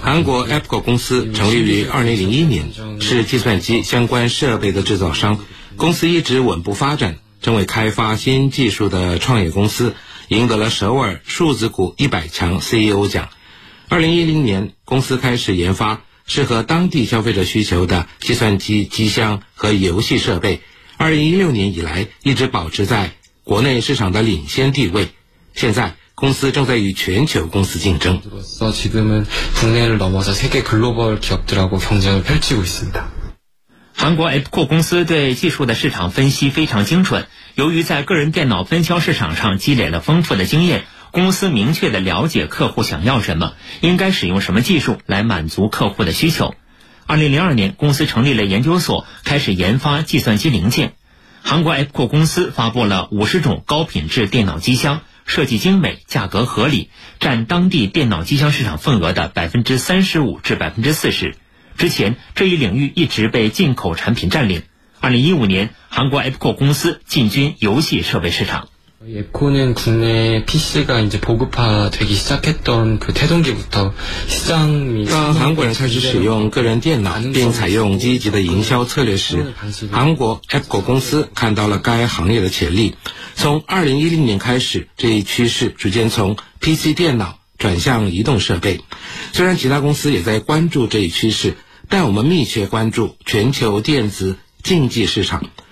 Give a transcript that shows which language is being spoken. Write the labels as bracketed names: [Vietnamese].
[Chinese] 한국 APCO 公司成立于2001年，是计算机相关设备的制造商，公司一直稳步发展，成为开发新技术的创业公司，赢得了首尔数字股100强 CEO 奖。 2010年，公司开始研发适合当地消费者需求的计算机机箱和游戏设备。 2016年以来，一直保持在国内市场的领先地位。现在，公司正在与全球公司竞争。 [Korean] 지금은국내를넘어서세계글로벌기업들하고경쟁을펼치고있습니다。 [Chinese] 韩国 APCO 公司对技术的市场分析非常精准，由于在个人电脑分销市场上积累了丰富的经验，公司明确地了解客户想要什么，应该使用什么技术来满足客户的需求。 2002年，公司成立了研究所，开始研发计算机零件。韩国 APCO 公司发布了50种高品质电脑机箱，设计精美，价格合理，占当地电脑机箱市场份额的 35% 至 40%。之前这一领域一直被进口产品占领。 2015年，韩国 APCO 公司进军游戏设备市场。 [Korean] APCO 는국내 PC가 이제 보급화되기시작했던그태동기부터시장이 [Chinese] 当韩国人开始使用个人电脑并采用积极的营销策略时，韩国 APCO 公司看到了该行业的潜力。从2010年开始，这一趋势逐渐从 PC 电脑转向移动设备。虽然其他公司也在关注这一趋势，但我们密切关注全球电子竞技市场。